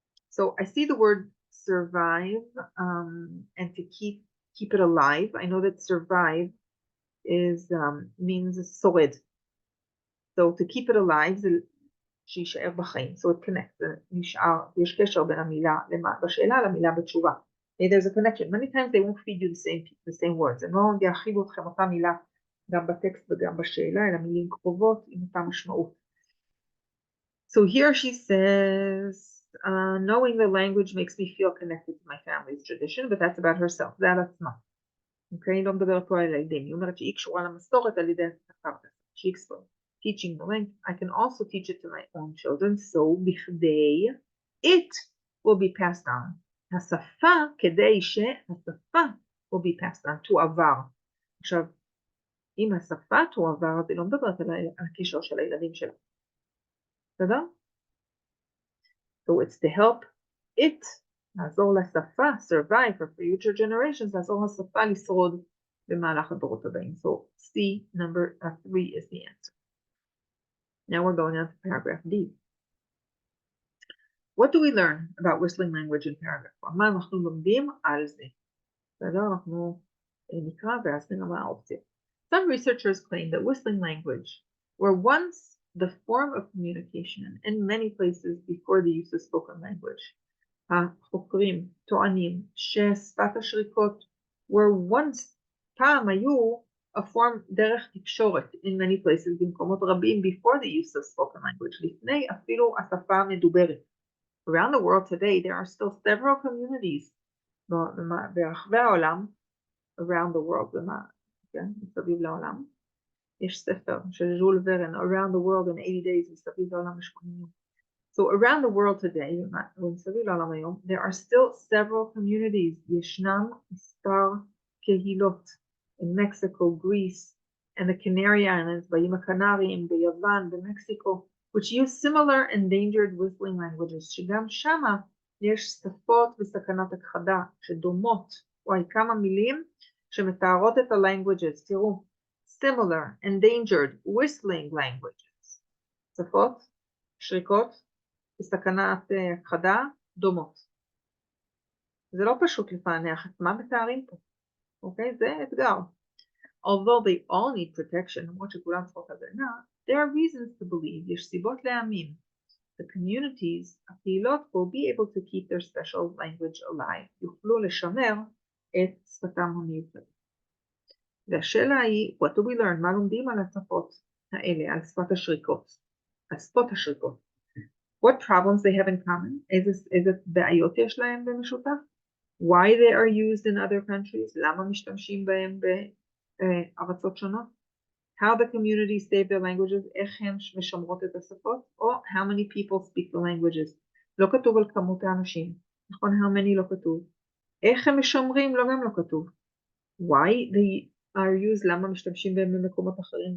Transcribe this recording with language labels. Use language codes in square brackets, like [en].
[en] So I see the word survive, and to keep it alive. I know that survive means [he] שורד. [en] So to keep it alive [he] זה שישאר בחיים. [en] So it connects. [he] יש קשר בין המילה בשאלה למילה בתשובה. [en] There's a connection. Many times they won't feed you the same words. [he] הם לא יאכילו אתכם אותה מילה גם בטקסט וגם בשאלה, אלא מילים קרובות עם אותה משמעות. [en] So here she says, knowing the language makes me feel connected to my family's tradition, but that's about herself. [he] זה על עצמה. אוקיי? לא מדברת פה על הילדים. היא אומרת שהיא קשורה למסורת על ידי השפה. [en] She explained. Teaching the language, I can also teach it to my own children, so [he] בכדי [en] it will be passed on. [he] השפה, כדי שהשפה [en] will be passed on, [he] תועבר. עכשיו, אם השפה תועבר, אז היא לא מדברת על הקשר של הילדים שלה. בסדר? [en] So it's to help it, [he] לעזור לשפה, [en] survive for future generations, [he] לעזור לשפה לשרוד במהלך הדורות הבאים. [en] So C, number 3 is the answer. Now we're going on to paragraph D. What do we learn about whistling language in paragraph 1? [he] מה אנחנו לומדים על זה? בסדר? אנחנו נקרא ואז נראה מה האופציה. [en] Some researchers claim that whistling language were once the form of communication in many places before the use of spoken language. [he] החוקרים טוענים ששפת השריקות [en] were once, [he] פעם היו a form דרך תקשורת [en] in many places [he] במקומות רבים [en] before the use of spoken language, [he] לפני אפילו השפה המדוברת. [en] Around the world today there are still several communities [he] ברחבי העולם, [en] around the world, [he] מסביב לעולם. יש ספר של ז'ול ורן, [en] Around the World in 80 Days, [he] מסביב לעולם ב-80 יום. [en] So around the world today, [he] ומסביב לעולם היום, [en] there are still several communities. [he] ישנם מספר קהילות [en] in Mexico, Greece, and the Canary Islands, [he] באיים הקנריים, ביוון, במקסיקו, [en] which use similar endangered whistling languages, [he] שגם שמה יש שפות וסכנת הכחדה שדומות, וואי, כמה מילים שמתארות את ה-languages, תראו, [en] similar, endangered, whistling languages, [he] שפות, שריקות, בסכנת הכחדה, דומות. זה לא פשוט לפענח את מה מתארים פה. Okay, זה אתגר. [en] Although they all need protection, [he] למרות שכולם צריכות הגנה, [en] there are reasons to believe, [he] יש סיבות להאמין. [en] The communities, [he] הקהילות, [en] will be able to keep their special language alive. [he] יוכלו לשמר את שפתם המיוחדת. והשאלה היא, [en] what do we learn? [he] מה לומדים על השפות האלה, על שפת השריקות? על שפות השריקות. [en] What problems they have in common? [he] איזה בעיות יש להם במשותף? [en] Why they are used in other countries? [he] למה משתמשים בהם בארצות שונות? [en] How the communities save their languages? [he] איך הן משמרות את השפות? או [en] how many people speak the languages? [he] לא כתוב על כמות האנשים. נכון, [en] how many [he] לא כתוב. איך הם משמרים? לא גם לא כתוב. [en] Why they are used? [he] למה משתמשים בהם במקומות אחרים?